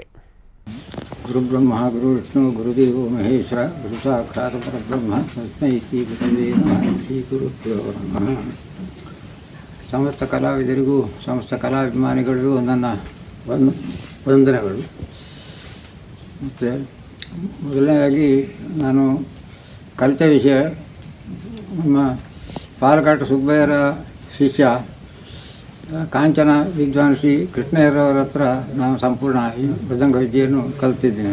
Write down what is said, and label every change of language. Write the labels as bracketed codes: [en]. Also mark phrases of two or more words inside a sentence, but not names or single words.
[sa] ಗುರುಬ್ರಹ್ಮ ಗುರು ವಿಷ್ಣು ಗುರುದೇವೋ ಮಹೇಶ್ವರ ಗುರು ಸಾಕ್ಷಾತ್ ಪರಬ್ರಹ್ಮ ತಸ್ಮೈ ಶ್ರೀ ಗುರುವೇ ನಮಃ. ಶ್ರೀ ಗುರುಭ್ಯೋ ನಮಃ. [kn] ಸಮಸ್ತ ಕಲಾವಿದರಿಗೂ ಸಮಸ್ತ ಕಲಾಭಿಮಾನಿಗಳಿಗೂ ನನ್ನ ವಂದನೆಗಳು. ಮತ್ತು ಮೊದಲನೇದಾಗಿ ನಾನು ಕಲಿತ ವಿಷಯ ನಮ್ಮ ಪಾಲಕಾಟ ಸುಬ್ಬಯ್ಯರ ಶಿಷ್ಯ ಕಾಂಚನ ವಿದ್ವಾನ್ ಶ್ರೀ ಕೃಷ್ಣಯ್ಯರವರ ಹತ್ರ ನಾನು ಸಂಪೂರ್ಣ ಈ ಮೃದಂಗ ವಿದ್ಯೆಯನ್ನು ಕಲಿತಿದ್ದೇನೆ.